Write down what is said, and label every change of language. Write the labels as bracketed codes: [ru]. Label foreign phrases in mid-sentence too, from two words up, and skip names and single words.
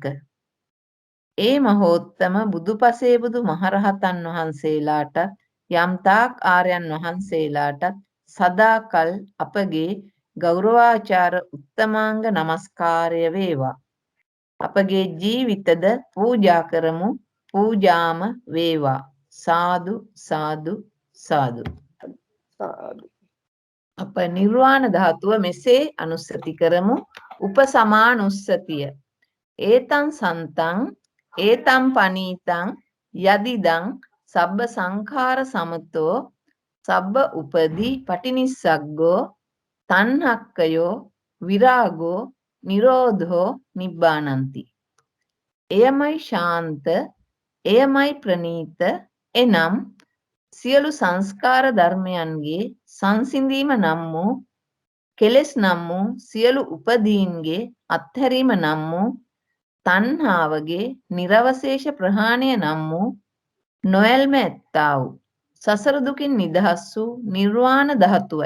[si] ඒ මහෝත්තම බුදුපසේ බුදු මහරහතන් වහන්සේලාට යම් තාක් ආර්යයන් වහන්සේලාට සදාකල් අපගේ ගෞරවාචාර උත්තමාංග නමස්කාරය වේවා. අපගේ ජීවිතද පූජා කරමු, පූජාම වේවා. සාදු සාදු සාදු. අප නිර්වාණ ධාතුව මෙසේ අනුස්සති කරමු. [pi] උපසමානුස්සතිය. ඒතං සන්තං ඒතං පනීතං යදිදං සබ්බ සංඛාර සමතෝ සබ්බ උපදී පටිනිස්සග්ගෝ තණ්හක්කයෝ විරාගෝ නිරෝධෝ නිබ්බානන්ති. [si] එයමයි ශාන්ත, එයමයි ප්‍රනීත එනම් සියලු සංස්කාර ධර්මයන්ගේ සංසිඳීම නම් වූ කෙලෙස් නම් වූ සියලු උපදීන්ගේ අත්හැරීම නම් වූ තණ්හාවගේ නිරවශේෂ ප්‍රහාණය නම් වූ නොයල්ම ඇත්තා වූ සසර දුකින් නිදහස් වූ නිර්වාණ ධාතුවයි.